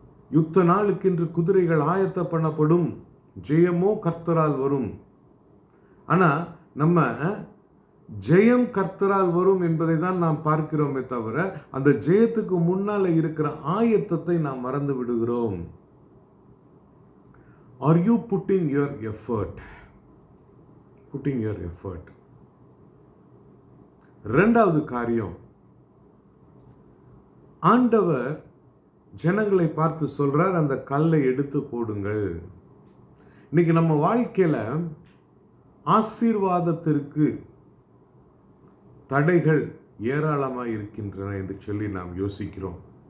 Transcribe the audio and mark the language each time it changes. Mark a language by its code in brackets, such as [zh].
[ta] யுத்த நாளுக்கென்று குதிரைகள் ஆயத்த பண்ணப்படும், ஜெயமோ கர்த்தரால் வரும். ஆனா நம்ம ஜெயம் கர்த்தரால் வரும் என்பதை தான் நாம் பார்க்கிறோமே தவிர அந்த ஜெயத்துக்கு முன்னால இருக்கிற ஆயத்தத்தை நாம் மறந்து விடுகிறோம். [en] Are you putting your effort? Putting your effort. [ta] இரண்டாவது காரியம், ஆண்டவர் ஜனங்களை பார்த்து சொல்றார், அந்த கல்லை எடுத்து போடுங்கள். இன்னைக்கு நம்ம வாழ்க்கையில ஆசீர்வாதத்திற்கு தடைகள் ஏராளமாக இருக்கின்றன என்று சொல்லி நாம் யோசிக்கிறோம்.